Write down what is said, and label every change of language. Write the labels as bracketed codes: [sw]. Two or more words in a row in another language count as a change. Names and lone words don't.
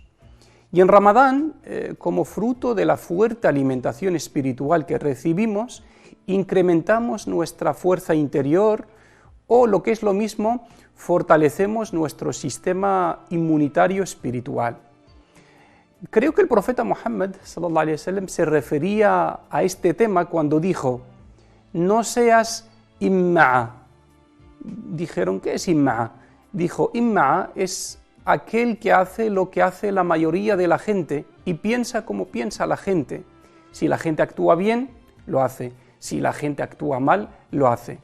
[es] Y en Ramadán, como fruto de la fuerte alimentación espiritual que recibimos, incrementamos nuestra fuerza interior o, lo que es lo mismo, fortalecemos nuestro sistema inmunitario espiritual. Creo que el profeta Muhammad [ar] صلى الله عليه وسلم [es] se refería a este tema cuando dijo: no seas imma'a. Dijeron, ¿qué es imma'a? Dijo, imma'a es aquel que hace lo que hace la mayoría de la gente y piensa como piensa la gente. Si la gente actúa bien, lo hace. Si la gente actúa mal, lo hace.